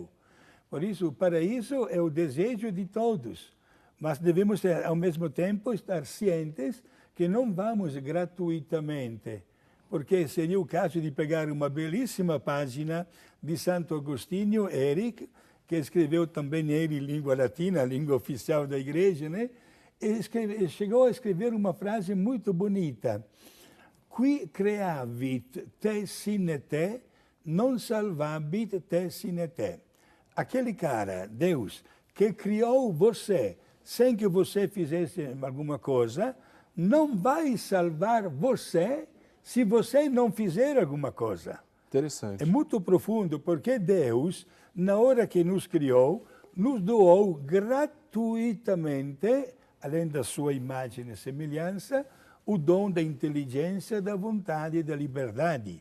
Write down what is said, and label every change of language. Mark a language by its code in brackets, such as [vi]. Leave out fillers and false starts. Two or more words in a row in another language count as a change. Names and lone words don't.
[pt] Por isso, o paraíso é o desejo de todos, mas devemos, ao mesmo tempo, estar cientes que não vamos gratuitamente, porque seria o caso de pegar uma belíssima página de Santo Agostinho, Eric, que escreveu também ele em língua latina, a língua oficial da igreja, né? Ele chegou a escrever uma frase muito bonita. [la] Qui creavit te sine te, non salvabit te sine te. [pt] Aquele cara, Deus, que criou você sem que você fizesse alguma coisa, não vai salvar você se você não fizer alguma coisa. Interessante. É muito profundo, porque Deus, na hora que nos criou, nos doou gratuitamente, além da sua imagem e semelhança, o dom da inteligência, da vontade e da liberdade.